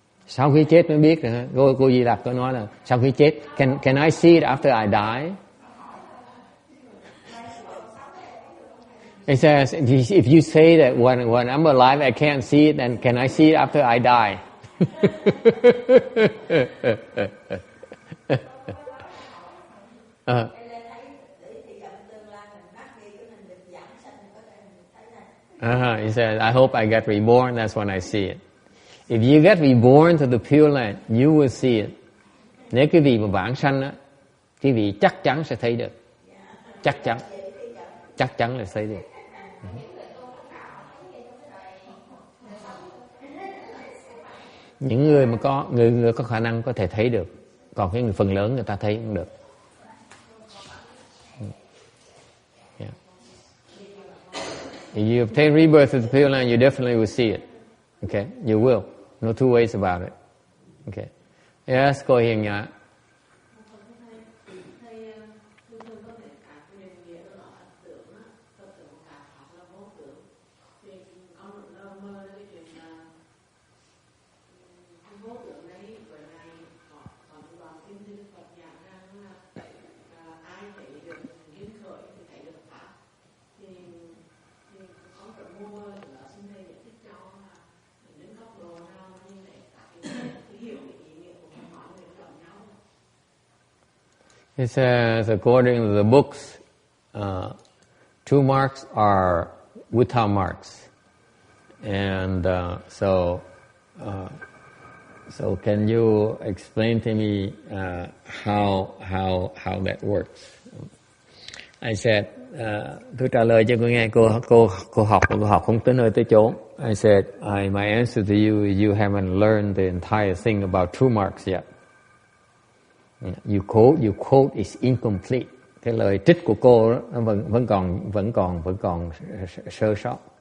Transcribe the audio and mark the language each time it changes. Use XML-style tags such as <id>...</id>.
<vi>Sau khi chết mới biết rồi. Cô Di Lặc có nói là sau khi chết,</vi> <en>can I see it after I die? It says, if you say that when I'm alive I can't see it, then can I see it after I die? He said, I hope I get reborn, that's when I see it. If you get reborn to the Pureland, you will see it.</en> <vi>Nếu cái vị mà vãng sanh á, cái vị chắc chắn sẽ thấy được. Chắc chắn là thấy được. Những người mà người có khả năng có thể thấy được, còn cái người phần lớn người ta thấy không được.</vi> <en>Yeah. If you obtain rebirth of the Pureland, you definitely will see it. Okay, you will. No two ways about it. Okay. Yes, cô Hiền Nhã. It says, according to the books, true marks are without marks, and so can you explain to me how that works? I said,</en> <vi>tôi trả lời cho cô nghe. Cô học không tới nơi tới chốn.</vi> <en>I said, my answer to you is you haven't learned the entire thing about true marks yet. You quote is incomplete.</en> <vi>Cái lời trích của cô đó, nó vẫn còn sơ sót.</vi>